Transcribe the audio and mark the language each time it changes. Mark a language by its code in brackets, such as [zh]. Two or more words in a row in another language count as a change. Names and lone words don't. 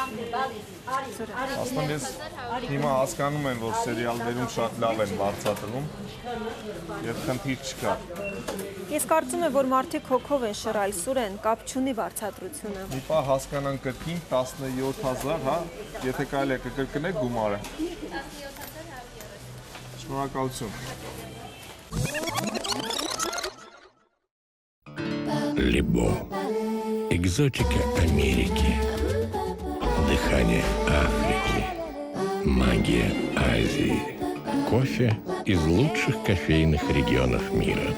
[hy] Ասում ես հիմա հասկանում եմ, որ սերիալներում շատ լավ են բարձրացնում եւ խնդիր չկա։ Ես կարծում եմ, որ մարդիկ հոգով են շռայլ, Սուրեն, կապ չունի բարձրացությունը։ Մի պահ հասկանան կրկին 17000, հա, եթե կարելի է կկրկնեք գումարը։ Շնորհակալություն։ [ru] Либо. Экзотика Америки. Дыхание Африки. Магия Азии. Кофе из лучших кофейных регионов мира.